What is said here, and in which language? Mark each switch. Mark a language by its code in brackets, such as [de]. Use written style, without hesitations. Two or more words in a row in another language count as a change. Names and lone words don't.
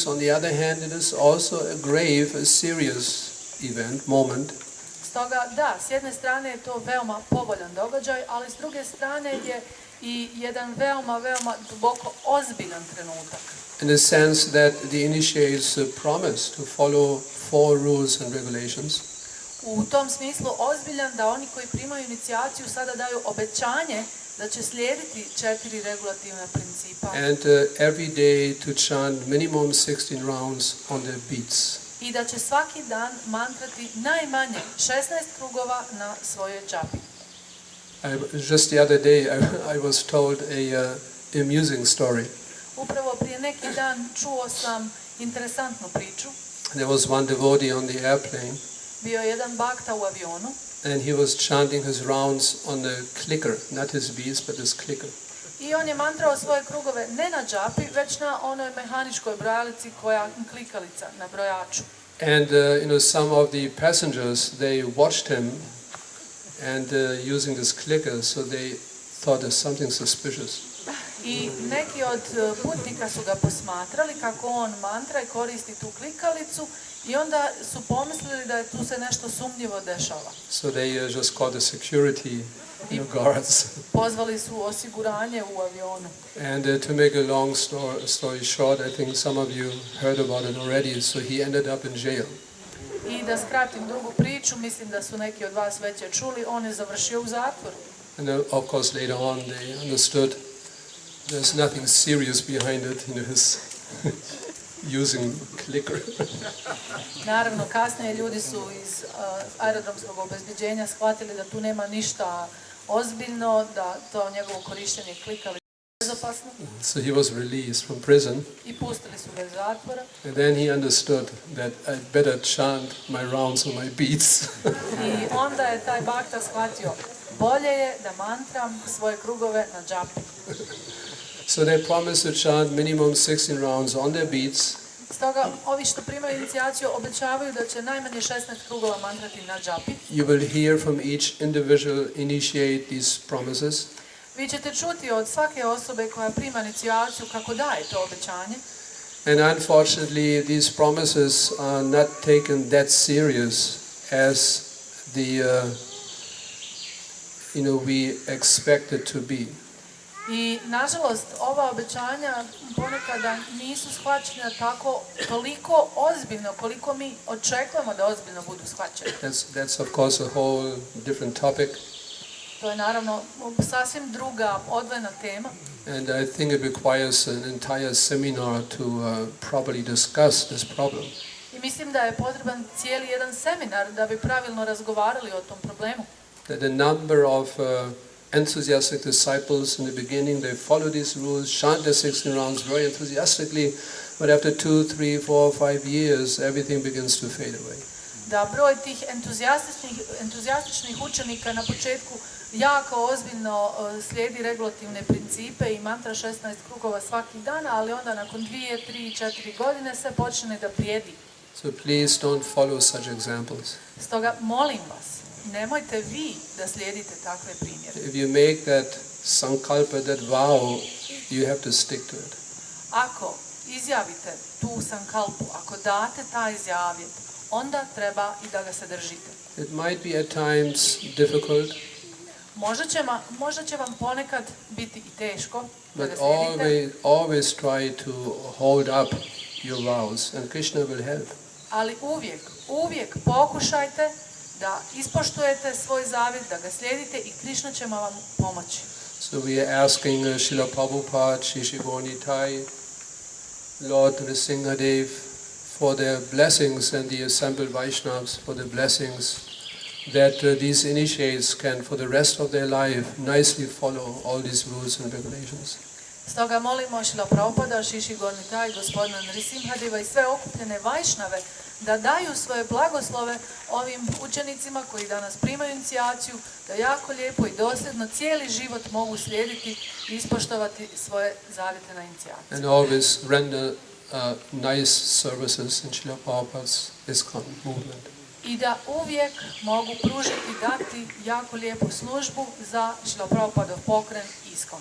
[en] On the other hand, it is also a grave, a serious event, moment. [bs] Stoga da, s jedne strane je to veoma povoljan događaj, ali s druge strane je i jedan veoma duboko ozbiljan trenutak. [en] In the sense that the initiates promise to follow 4 rules and regulations. [bs] U tom smislu ozbiljan da oni koji primaju inicijaciju sada daju obećanje da će slijediti 4 regulativna principa. [en] And every day to chant minimum 16 rounds on their beats. [bs] I da će svaki dan mantrati najmanje 16 krugova na svojoj džapi. [en] Just the other day I was told a amusing story. [bs] Upravo prije neki dan čuo sam interesantnu priču. [en] There was one devotee on the airplane. [bs] Bio je jedan bakta u avionu. [en] And he was chanting his rounds on the clicker, not his beats, but his clicker. [bs] I on je mantrao svoje krugove ne na džapi, već na onoj mehaničkoj brojalici koja klikalica na brojaču. [en] And some of the passengers, they watched him and using this clicker, so they thought there's something suspicious. [bs] I neki od putnika su ga posmatrali kako on mantra i koristi tu klikalicu i onda su pomislili da je tu se nešto sumnjivo dešava. [en] So they just called the security guards. [bs] Pozvali su osiguranje u avionu. [en] And to make a long story short, I think some of you heard about it already, so he ended up in jail. [bs] I da skratim drugu priču, mislim da su neki od vas već je čuli, on je završio u zatvoru. [en] And of course later on they understood there's nothing serious behind it, his using clicker. [bs] Naravno, kasnije ljudi su iz aerodromskog obezbeđenja shvatili da tu nema ništa ozbiljno, da to njegovo korištenje klikali bezopasno. [en] So he was released from prison. [bs] I pustili su ga iz zatvora. [en] And then he understood that I'd better chant my rounds on my beats. [bs] I onda je taj bakta shvatio, bolje je da mantram svoje krugove na džapi. [en] So they promised to chant minimum 16 rounds on their beats. [bs] Stoga, ovi što primaju inicijaciju obećavaju da će najmanje 16 krugova mantrati na džapi. [en] You will hear from each individual initiate these promises. [bs] Vi ćete čuti od svake osobe koja prima inicijaciju kako daje to obećanje. [en] And unfortunately, these promises are not taken that serious as we expect it to be. [bs] I, nažalost, ova obećanja ponekada nisu shvaćena toliko ozbiljno koliko mi očekujemo da ozbiljno budu shvaćene. [en] That's of course a whole different topic. [bs] To je naravno sasvim druga, odvojena tema. [en] And I think it requires an entire seminar to properly discuss this problem. [bs] I mislim da je potreban cijeli jedan seminar da bi pravilno razgovarali o tom problemu. [en] That a number of enthusiastic disciples in the beginning, they follow these rules, chant their 16 rounds very enthusiastically, but after 2, 3, 4, 5 years, everything begins to fade away. [bs] Da broj tih entuzijastičnih učenika na početku jako ozbiljno slijedi regulativne principe i mantra 16 krugova svaki dan, ali onda nakon 2, 3, 4 godine se počne da blijedi. [en] So please don't follow such examples. [bs] Stoga molim vas, nemojte vi da slijedite takve primjere. [en] If you make that sankalpa, that vow, you have to stick to it. [bs] Ako izjavite tu sankalpu, ako date taj zavjet, onda treba i da ga se držite. [en] It might be at times difficult, [bs] Možda će vam ponekad biti i teško da [en] but [bs] ga slijedite, [en] always try to hold up your vows, and Krishna will help. [bs] ali uvijek pokušajte da ispoštujete svoj zavjet, da ga slijedite i Krishna će vam pomoći. [en] So we are asking Srila Prabhupada, Shri Gora Nitai, Lord Nrsimhadev, for their blessings, and the assembled Vaishnavas for their blessings, that these initiates can for the rest of their life nicely follow all these rules and regulations. [bs] Stoga molimo Šrila Prabhupada, Šri Gora Nitai, gospodina Nrsimhadeva i sve okupljene Vajšnave da daju svoje blagoslove ovim učenicima koji danas primaju inicijaciju, da jako lijepo i dosljedno cijeli život mogu slijediti i ispoštovati svoje zavjete na inicijaciju. [en] And always render nice services in Srila Prabhupada's ISKCON movement. [bs] I da uvijek mogu pružiti, dati jako lijepu službu za Šrila Prabhupadov pokren ISKCON.